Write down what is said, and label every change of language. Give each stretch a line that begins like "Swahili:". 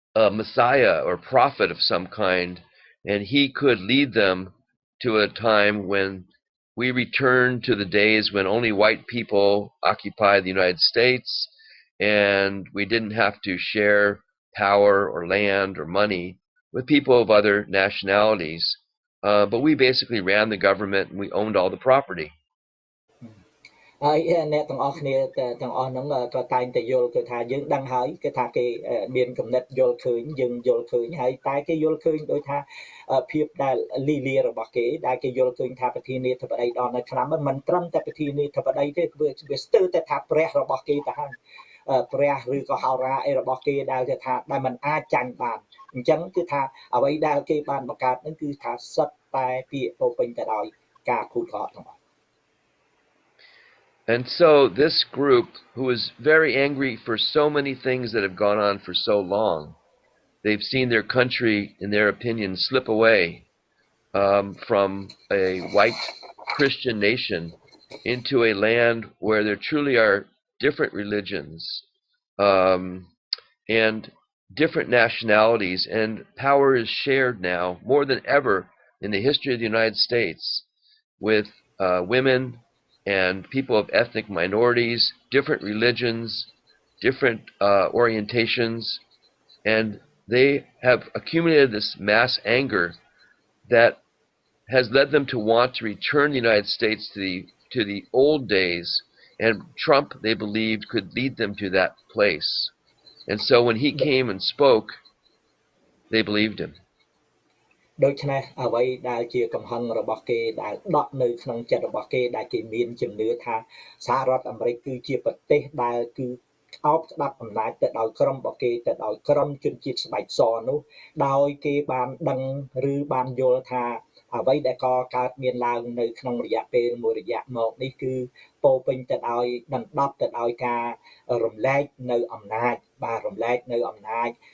English: messiah or prophet of some kind, and he could lead them to a time when we return to the days when only white people occupied the United States and we didn't have to share power or land or money with people of other nationalities. But we basically ran the government and we owned all the property.
Khmer: ហើយអ្នកទាំងអស់គ្នាទាំងអស់ហ្នឹងក៏តែងតែយល់គឺថាយើងដឹងហើយគឺថាគេមានគំនិតយល់ឃើញយើងយល់ឃើញហើយតែគេយល់ឃើញដោយថាភាពដែលលីលារបស់គេដែលគេយល់ឃើញថាប្រធានាធិបតី Donald Trump មិនត្រឹមតែប្រធានាធិបតីទេវាស្ទើរតែថាព្រះរបស់គេទៅហើយព្រះឬក៏ហោរាអីរបស់គេដែលគេថាដែលមិនអាចចាញ់បានអញ្ចឹងគឺថាអ្វីដែលគេបានបង្កើតហ្នឹងគឺថាសិតតែពាក្យពោពេញទៅដោយការភូតកុហកទាំងអស់
English: And so this group, who is very angry for so many things that have gone on for so long, they've seen their country, in their opinion, slip away from a white Christian nation into a land where there truly are different religions and different nationalities, and power is shared now more than ever in the history of the United States with women and people of ethnic minorities, different religions, different orientations, and they have accumulated this mass anger that has led them to want to return the United States to the old days, and Trump, they believed, could lead them to that place. And so when he came and spoke, they believed him.
Khmer: ដូច្នេះអ្វីដែលជាកំហឹងរបស់គេដែលដកនៅក្នុងចិត្តរបស់គេដែលគេមានជំនឿថាសហរដ្ឋអាមេរិកគឺជាប្រទេសដែលគឺអោបស្ដាប់អំណាចទៅដោយក្រុមរបស់គេទៅដោយក្រុមជនជាតិស្បែកសនោះដោយគេបានដឹងឬបានយល់ថាអ្វីដែលកើតមានឡើងនៅក្នុងរយៈពេលមួយរយៈមកនេះគឺពោពេញទៅដោយដណ្ដប់ទៅដោយការរំលែកនៅអំណាចបាទរំលែកនៅអំណាច